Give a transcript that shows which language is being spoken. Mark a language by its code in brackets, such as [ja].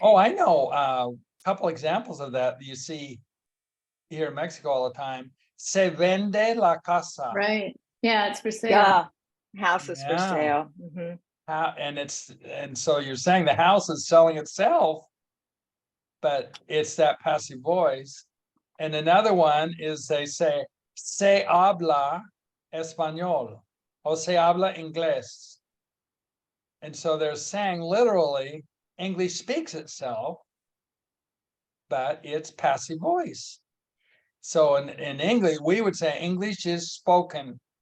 [en] Oh, I know a couple examples of that you see here in Mexico all the time. [es] Se vende la casa. [en] Right, yeah, it's for sale. Yeah, house is for Yeah. sale. Mhm. And so you're saying the house is selling itself, but it's that passive voice. And another one is they say, [es] se habla español, [en] or [es] se habla inglés. [en] And so they're saying literally, English speaks itself, but it's passive voice. So in English, we would say English is spoken.